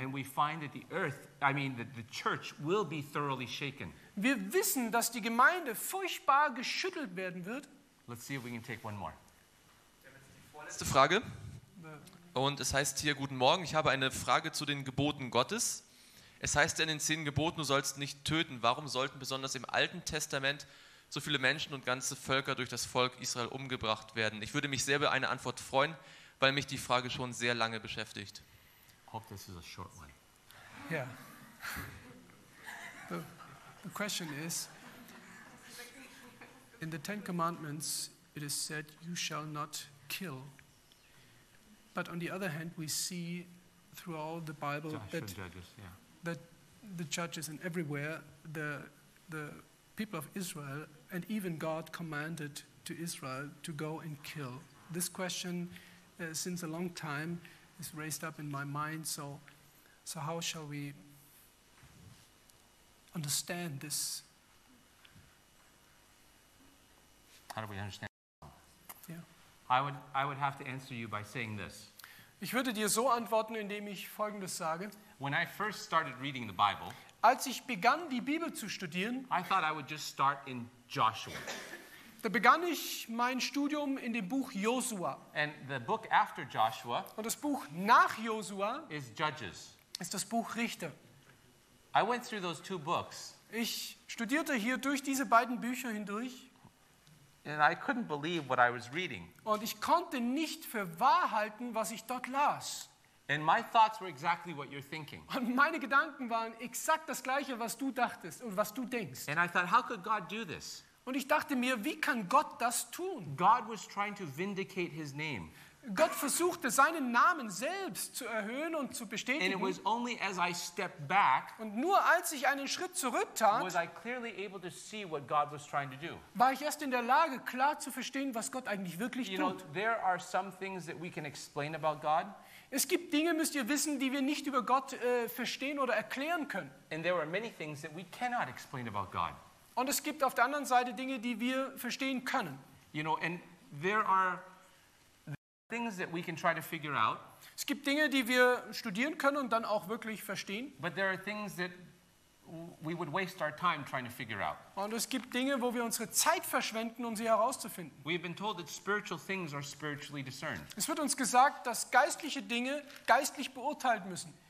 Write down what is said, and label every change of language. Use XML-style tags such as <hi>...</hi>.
<en>And we find that the earth, I mean that the church will be thoroughly shaken.</en> <de>Wir wissen, dass die Gemeinde furchtbar geschüttelt werden wird.</de> <en>Let's see if we can take one more.</en> <de>Letzte Frage. Und es heißt hier, guten Morgen, ich habe eine Frage zu den Geboten Gottes. Es heißt in den 10 Geboten, du sollst nicht töten. Warum sollten besonders im Alten Testament so viele Menschen und ganze Völker durch das Volk Israel umgebracht werden? Ich würde mich sehr über eine Antwort freuen, weil mich die Frage schon sehr lange beschäftigt. Ich hoffe, das ist ein</de> <en>short one. Ja. Yeah. The question is, in the 10 Commandments, it is said, you shall not kill. But on the other hand, we see throughout the Bible that, judges, yeah. that the judges and everywhere, the people of Israel and even God commanded to Israel to go and kill. This question, since a long time, is raised up in my mind. So how shall we understand this? How do we understand? Yeah. I would have to answer you by saying this.</en> <de>Ich würde dir so antworten, indem ich Folgendes sage.</de> <en>When I first started reading the Bible,</en> <de>als ich begann, die Bibel zu studieren,</de> <en>I thought I would just start in Joshua.</en> <de>Da begann ich mein Studium in dem Buch Josua.</de> <en>And the book after Joshua,</en> <de>und das Buch nach Josua,</de> <en>is Judges.</en> <de>Ist das Buch Richter.</de> <en>I went through those two books.</en> <de>Ich studierte hier durch diese beiden Bücher hindurch.</de> <en>And I couldn't believe what I was reading.</en> <de>Und ich konnte nicht für wahr halten, was ich dort las.</de> <en>And my thoughts were exactly what you're thinking.</en> <de>Und meine Gedanken waren exakt das gleiche, was du dachtest und was du denkst.</de> <en>And I thought, how could God do this?</en> <de>Und ich dachte mir, wie kann Gott das tun?</de> <en>God was trying to vindicate his name.</en> <de>Gott versuchte, seinen Namen selbst zu erhöhen und zu bestätigen.</de> <en>And it was only as I stepped back,</en> <de>und nur als ich einen Schritt zurücktat,</de> <en>was I clearly able to see what God was trying to do.</en> <de>War ich erst in der Lage, klar zu verstehen, was Gott eigentlich wirklich</de> <en>you</en> <de>tut.</de> <en>Know, there are some things that we can explain about God.</en> <de>Es gibt Dinge, müsst ihr wissen, die wir nicht über Gott verstehen oder erklären können.</de> <en>And there are many things that we cannot explain about God.</en> <de>Und es gibt auf der anderen Seite Dinge, die wir verstehen können.</de> <en>You know, and there are things that we can try to figure out.</en> <de>Es gibt Dinge, die wir studieren können und dann auch wirklich verstehen.</de> <en>But there are things that we would waste our time trying to figure out.</en> <de>Und es gibt Dinge, wo wir unsere Zeit verschwenden, um sie herauszufinden.</de> <en>We have been told that spiritual things are spiritually discerned.</en> <de>Es wird uns gesagt, dass geistliche Dinge geistlich beurteilt müssen.</de>